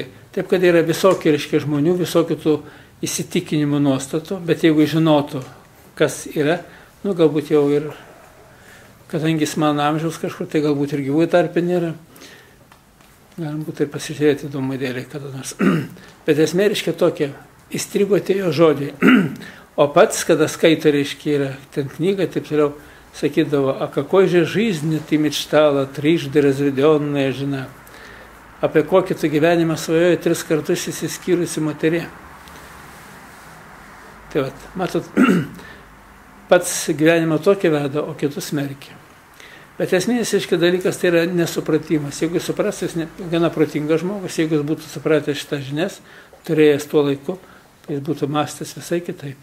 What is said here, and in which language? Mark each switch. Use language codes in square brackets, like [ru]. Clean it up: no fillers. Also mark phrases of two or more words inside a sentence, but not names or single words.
[lt] Taip, kad yra visokių, reiškia, žmonių, visokių tų įsitikinimų nuostatų, bet jeigu žinotų, kas yra, nu, galbūt jau ir, kadangi jis mano amžiaus kažkur, tai galbūt ir gyvųjų tarpe nėra. Galim būtų ir pasižiūrėti įdomų dėlį kada nors. Bet esmė, reiškia, tokia, įstrigo tie jo žodžiai. O pats, kada skaito, reiškia, yra ten knyga, taip toliau, sakydavo, [ru] а какой же жизни ты мечтала, трижды разведенная жена. [lt] Apie kokį tu gyvenimą svajoji 3 kartus įsiskyrusi moterė. Tai vat, matot, pats gyvenimą tokį veda, o kitus smerkia. Bet esminis, reiškia, dalykas tai yra nesupratimas. Jeigu jis supras, jis gana protingas žmogus, jeigu jis būtų supratęs šitą žinias, turėjęs tuo laiku, tai jis būtų mąstęs visai kitaip.